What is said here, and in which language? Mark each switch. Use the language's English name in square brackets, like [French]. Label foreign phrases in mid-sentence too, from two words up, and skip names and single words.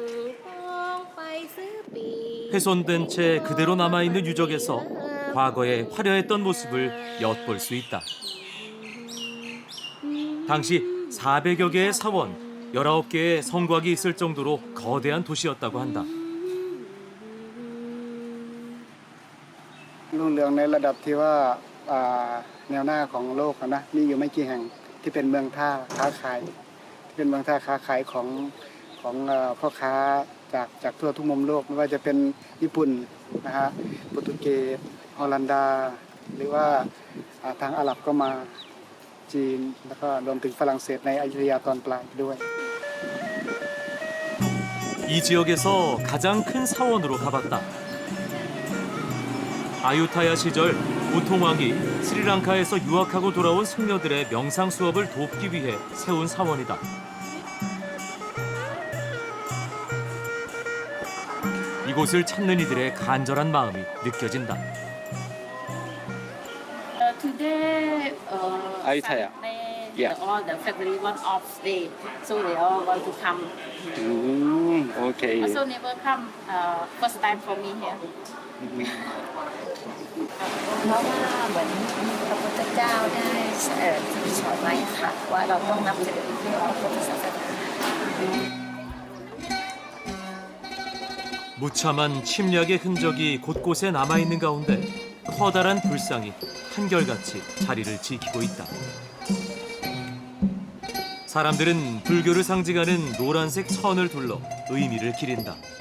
[Korean] 훼손된 채 그대로 남아있는 유적에서 과거의 화려했던 모습을 엿볼 수 있다. 당시 400여 개의 사원, 19개의 성곽이 있을 정도로 거대한 도시였다고 한다. [Thai] รุ่งเรืองในระดับที่ว่าแนวหน้าของโลกนะมีอยู่ไม่กี่แห่งที่เป็นเมืองท่าค้าขายที่เป็นเมืองท่าค้าขายของพ่อค้าจากทั่วทุกมุมโลกไม่ว่าจะเป็นญี่ปุ่นนะฮะโปรตุเกสฮอลันดาหรือว่าทางอาหรับก็มาจีนแล้วก็รวมถึงฝรั่งเศสในอยุธยาตอนปลายด้วย [Korean] 이 지역에서 가장 큰 사원으로 가봤다. 아유타야 시절 우통왕이 스리랑카에서 유학하고 돌아온 승려들의 명상 수업을 돕기 위해 세운 사원이다. 이곳을 찾는 이들의 간절한 마음이 느껴진다. [English] Today, Ayutthaya. Saturday, Yeah. all the family want off day, so they all want to come. [Thai] โอเค [English] Also never come. First time for me here. [Thai] เพราะว่าเหมือนพระพุทธเจ้าได้สอนไว้ค่ะว่าเราต้องนับถือพระพุทธศาสนา [Korean] 무참한 침략의 흔적이 곳곳에 남아있는 가운데 커다란 불상이 한결같이 자리를 지키고 있다. 사람들은 불교를 상징하는 노란색 천을 둘러 의미를 기린다.